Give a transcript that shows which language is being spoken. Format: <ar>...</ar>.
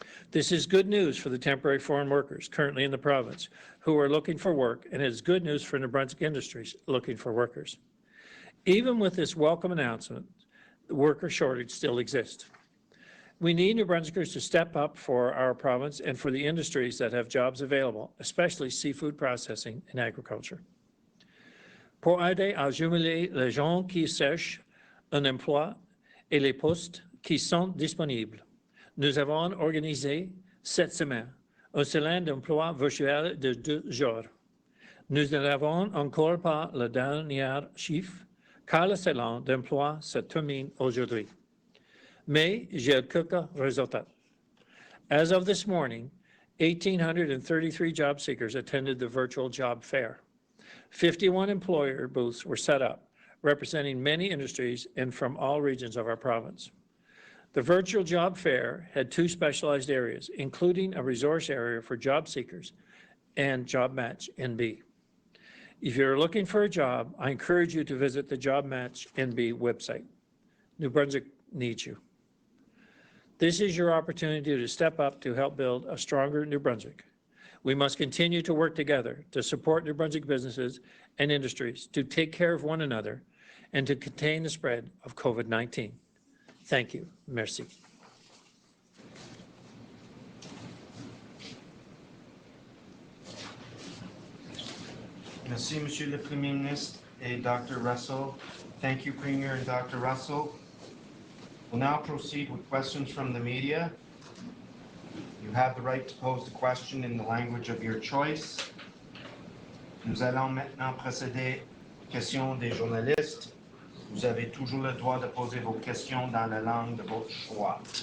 <en>This is good news for the temporary foreign workers currently in the province who are looking for work, and is good news for New Brunswick industries looking for workers. Even with this welcome announcement, the worker shortage still exists. We need New Brunswickers to step up for our province and for the industries that have jobs available, especially seafood processing and agriculture.</en> <fr>Pour aider à jumeler les gens qui cherchent un emploi et les postes qui sont disponibles, nous avons organisé cette semaine, un salon d'emploi virtuel de 2 jours. Nous n'avons encore pas le dernier chiffre, car le salon d'emploi se termine aujourd'hui. Mais j'ai quelques résultats.</fr> <en>As of this morning, 1,833 job seekers attended the virtual job fair. 51 employer booths were set up, representing many industries and from all regions of our province. The virtual job fair had 2 specialized areas, including a resource area for job seekers and Job Match NB. If you're looking for a job, I encourage you to visit the Job Match NB website. New Brunswick needs you. This is your opportunity to step up to help build a stronger New Brunswick. We must continue to work together to support New Brunswick businesses and industries, to take care of one another, and to contain the spread of COVID-19. Thank you.</en> <fr>Merci. Merci, Monsieur le Premier Ministre et Dr. Russell.</fr> <en>Thank you, Premier and Dr. Russell. We'll now proceed with questions from the media. You have the right to pose the question in the language of your choice.</en> <fr>Nous allons maintenant procéder aux questions des journalistes. Vous avez toujours le droit de poser vos questions dans la langue de votre choix.</fr>